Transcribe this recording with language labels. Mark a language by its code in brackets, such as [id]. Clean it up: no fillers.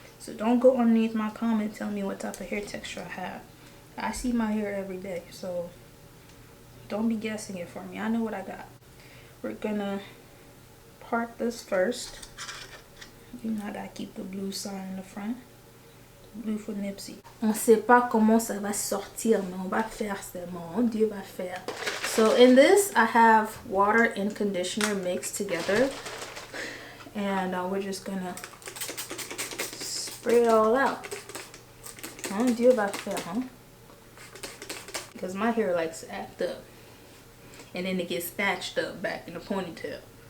[en] So don't go underneath my comment tell me what type of hair texture I have. I see my hair every day, so don't be guessing it for me. I know what I got. We're gonna part this first. You know that I keep the blue sign in the front. Blue for Nipsey. [fr] On sait pas comment ça va sortir, mais on va faire seulement. Dieu va faire. [en] So in this, I have water and conditioner mixed together, and we're just gonna spray it all out. [fr] Dieu va faire, [en] huh? Because my hair likes to act up, and then it gets snatched up back in a ponytail.